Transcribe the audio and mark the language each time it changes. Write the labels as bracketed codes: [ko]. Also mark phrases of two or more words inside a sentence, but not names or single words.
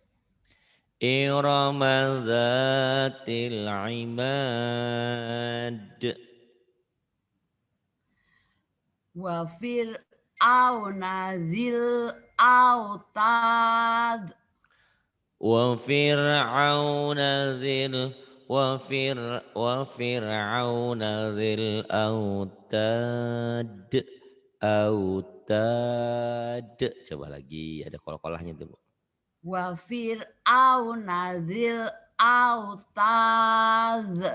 [ar] إرم ذات العماد. وفرعون ذي الأوتاد. وفرعون ذي الأوتاد. Autad. [bjn] Coba lagi ada kol-kolahnya tuh, Bu. [ar] وفرعون ذي الأوتاد.